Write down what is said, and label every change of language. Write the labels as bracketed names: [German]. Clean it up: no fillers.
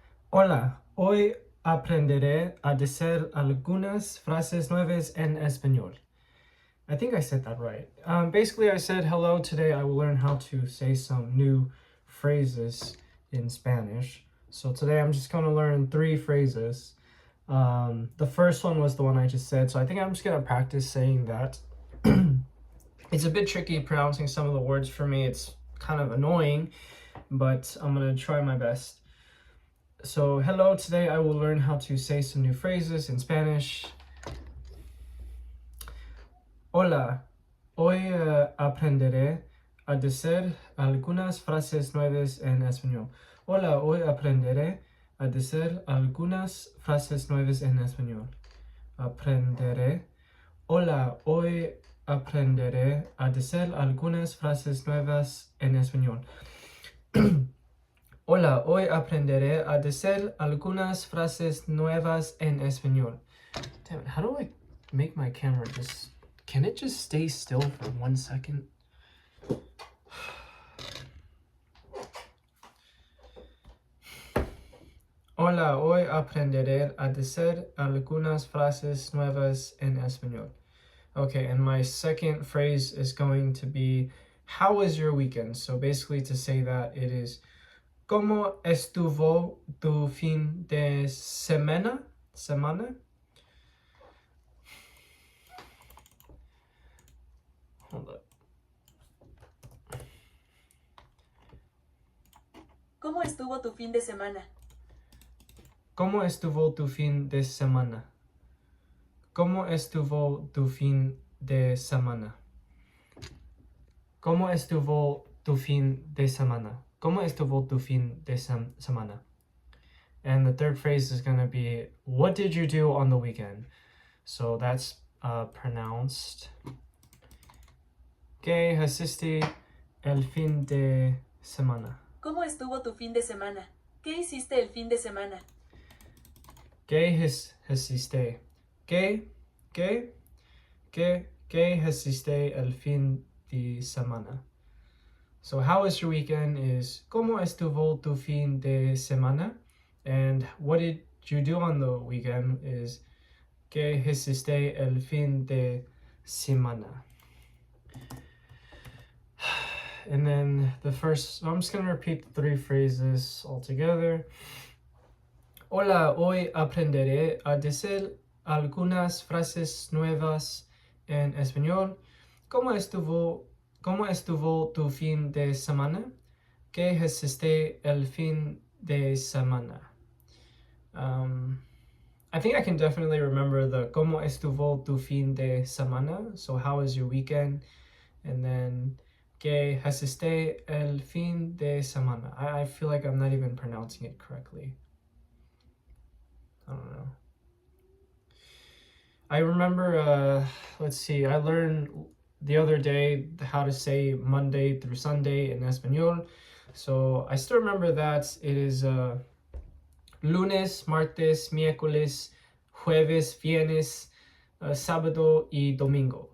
[Spanish] Hola, hoy aprenderé a decir algunas frases nuevas en español. [English] I think I said that right. Basically, I said hello. Today I will learn how to say some new phrases in Spanish. So today I'm just going to learn 3 phrases. The first one was the one I just said, so I think I'm just going to practice saying that. It's a bit tricky pronouncing some of the words for me. It's kind of annoying, but I'm going to try my best. So, hello, today I will learn how to say some new phrases in Spanish. [Spanish] Hola, hoy aprenderé a decir algunas frases nuevas en español. Hola, hoy aprenderé a decir algunas frases nuevas en español. Aprenderé. Hola, hoy aprenderé a decir algunas frases nuevas en español. Hola, hoy aprenderé a decir algunas frases nuevas en español. [English] Damn it, how do I make my camera just... Can it just stay still for 1 second? [Spanish] Hola, hoy aprenderé a decir algunas frases nuevas en español. [English] Okay, and my second phrase is going to be, how was your weekend? So basically to say that it is, [Spanish] ¿Cómo estuvo tu fin de semana? [English] Hold up. [Spanish] ¿Cómo estuvo tu fin de semana? ¿Cómo estuvo tu fin de semana? ¿Cómo estuvo tu fin de semana? ¿Cómo estuvo tu fin de semana? ¿Cómo estuvo tu fin de semana? [English] And the third phrase is going to be, what did you do on the weekend? So that's pronounced, [Spanish] ¿Qué hiciste el fin de semana? ¿Cómo estuvo tu fin de semana? ¿Qué hiciste el fin de semana? ¿Qué hiciste? ¿Qué hiciste el fin de semana? [English] So how was your weekend is, [Spanish] ¿Cómo estuvo tu fin de semana? [English] And what did you do on the weekend is, [Spanish] ¿Qué hiciste el fin de semana? [English] And then the first, so I'm just going to repeat the 3 phrases all together. [Spanish] Hola, hoy aprenderé a decir algunas frases nuevas en español. ¿Cómo estuvo tu fin de semana? ¿Qué hiciste el fin de semana? [English] I think I can definitely remember the [Spanish] ¿Cómo estuvo tu fin de semana? [English] So how was your weekend? And then [Spanish] ¿Qué hiciste el fin de semana? [English] I feel like I'm not even pronouncing it correctly. I don't know. I remember, let's see, I learned the other day how to say Monday through Sunday in Espanol. So I still remember that it is [Spanish] lunes, martes, miércoles, jueves, viernes, sábado y domingo.